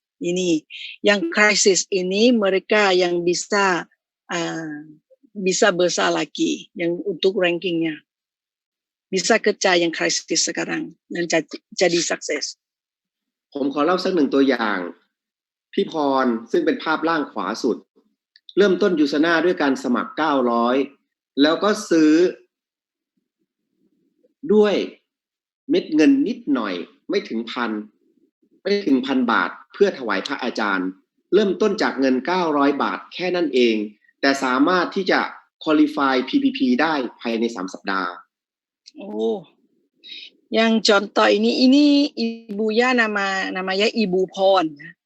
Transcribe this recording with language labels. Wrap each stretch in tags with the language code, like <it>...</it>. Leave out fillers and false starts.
<id>Ini yang krisis ini mereka yang bisa besar lagi yang untuk rankingnya. Bisa kerja yang krisis sekarang dan jadi sukses.</id> <th>ผมขอเล่าสักหนึ่งตัวอย่างพี่พรซึ่งเป็นภาพล่างขวาสุดเริ่มต้นยูซาน่าด้วยการสมัคร900 แล้วก็ซื้อด้วยเม็ดเงินนิดหน่อยไม่ถึงพันบาทเพื่อถวายพระอาจารย์เริ่มต้นจากเงิน900 บาทแค่นั้นเองแต่สามารถที่จะ qualify PPP ได้ภายใน3 สัปดาห์</th> <id>Oh, yang contoh ini ibunya namanya Ibu Pon.</id>